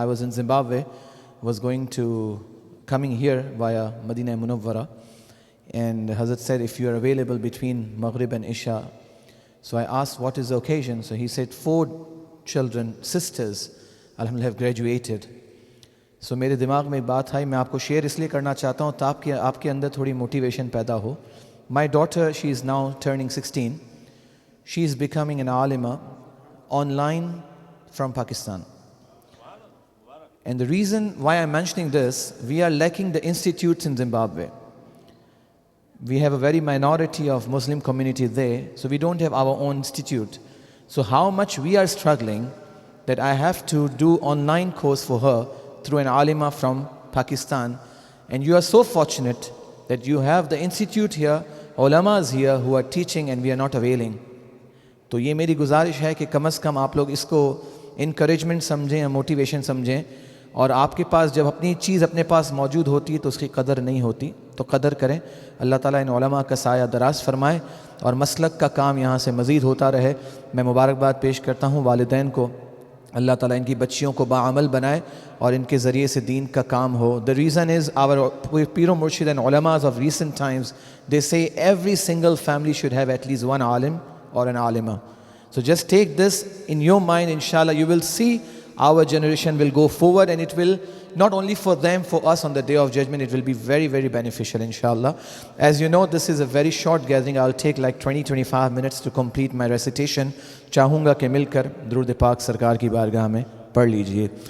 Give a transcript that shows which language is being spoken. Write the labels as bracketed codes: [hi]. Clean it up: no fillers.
[en] I was in Zimbabwe, was coming here via Madinah Munawwara, and Hazrat said, if you are available between Maghrib and Isha. So I asked, what is the occasion? So he said, 4 children, sisters, alhamdulillah, have graduated. [ur] So میرے دماغ میں ایک بات آئی, میں آپ کو share اس لیے کرنا چاہتا ہوں تاکہ آپ کے اندر تھوڑی موٹیویشن پیدا ہو. [en] My daughter, she is now turning 16. She is becoming an alima online from Pakistan. And the reason why I'm mentioning this, we are lacking the institutes in Zimbabwe. We have a very minority of Muslim community there, so we don't have our own institute. So how much we are struggling that I have to do online course for her through an alima from Pakistan. And you are so fortunate that you have the institute here, ulamas here who are teaching, and we are not availing. [ur] تو یہ میری گزارش ہے کہ کم از کم آپ لوگ اس کو encouragement سمجھیں, موٹیویشن سمجھیں, اور آپ کے پاس جب اپنی چیز اپنے پاس موجود ہوتی ہے تو اس کی قدر نہیں ہوتی, تو قدر کریں. اللہ تعالیٰ ان علماء کا سایہ دراز فرمائے اور مسلک کا کام یہاں سے مزید ہوتا رہے. میں مبارکباد پیش کرتا ہوں والدین کو, اللہ تعالیٰ ان کی بچیوں کو باعمل بنائے اور ان کے ذریعے سے دین کا کام ہو. [en] The reason is our Pir Murshid and ulamas of recent times, they say every single family should have at least one alim or an alima. So just take this in your mind, inshallah. You will see our generation will go forward, and it will not only for them, for us on the day of judgment, it will be very, very beneficial, inshallah. As you know, this is a very short gathering. I'll take like 20-25 minutes to complete my recitation. [ur] چاہوں کہ مل کر درود پاک سرکار کی بارگاہ میں پڑھ لیجئے.